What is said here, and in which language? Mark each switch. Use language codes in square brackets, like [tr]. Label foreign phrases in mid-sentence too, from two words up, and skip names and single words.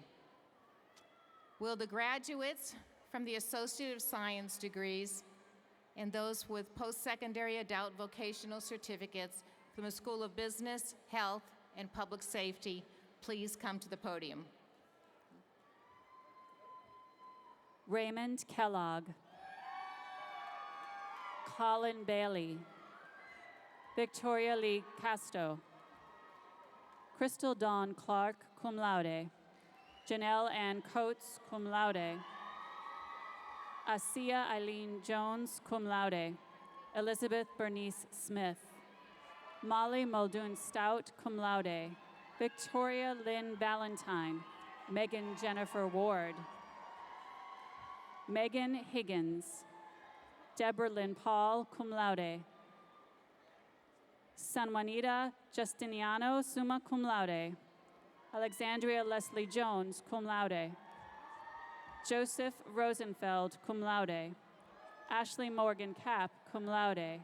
[en] Will the graduates from the Associate of Science degrees and those with post-secondary adult vocational certificates from the School of Business, Health, and Public Safety please come to the podium? Raymond Kellogg, Colin Bailey, Victoria Lee Casto, Crystal Dawn Clark, [la] cum laude, [en] Janelle Ann Coates, [la] cum laude, [en] Asia Eileen Jones, [la] cum laude, [en] Elizabeth Bernice Smith, Molly Muldoon Stout, [la] cum laude, [en] Victoria Lynn Valentine, Megan Jennifer Ward, Megan Higgins, Deborah Lynn Paul, [la] cum laude. [en] San Juanita Justiniano, [la] summa cum laude. [en] Alexandria Leslie Jones, [la] cum laude. [en] Joseph Rosenfeld, [la] cum laude. [en] Ashley Morgan Cap, [la] cum laude.